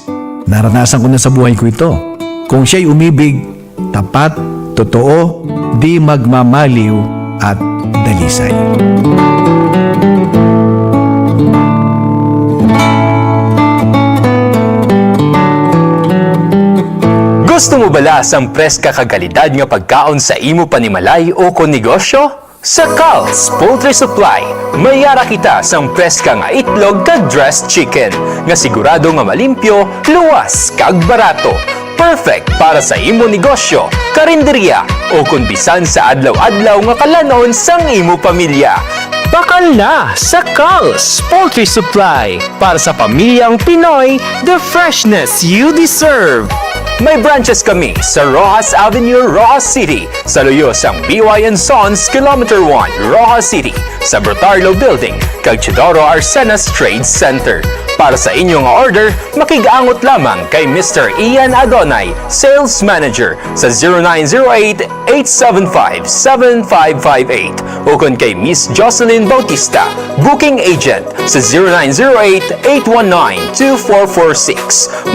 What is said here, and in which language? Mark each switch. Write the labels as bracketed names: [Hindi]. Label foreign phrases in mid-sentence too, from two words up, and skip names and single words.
[Filipino] Naranasan ko na sa buhay ko ito. Kung siya'y umibig, tapat, totoo, di magmamaliw at dalisay. [Hiligaynon] Gusto mo bala sang preska kagalidad nga pagkaon sa imo panimalay o kon negosyo? Sa Carl's Poultry Supply, mayara kita sang preska nga itlog kag [English] dressed chicken [Hiligaynon] nga sigurado nga malimpyo, luwas kag barato. Perfect para sa imo negosyo, karinderya o kung bisan sa adlaw-adlaw nga kalanon sang imo pamilya. Bakal na sa Carl's Poultry Supply para sa pamilyang Pinoy, [English] the freshness you deserve. [Hiligaynon] May branches kami sa Rojas Avenue, Rojas City, sa luyos ang BY & Sons, Kilometer 1, Rojas City, sa Brotarlo Building, kag Chidoro Arsenas Trade Center. Para sa inyong order, makigaangot lamang kay Mr. Ian Adonay, [English] Sales Manager, [Hiligaynon] sa 0908-875-7558 o kung kay Miss Jocelyn Bautista, [English] Booking Agent, [Hiligaynon] sa 0908-819-2446.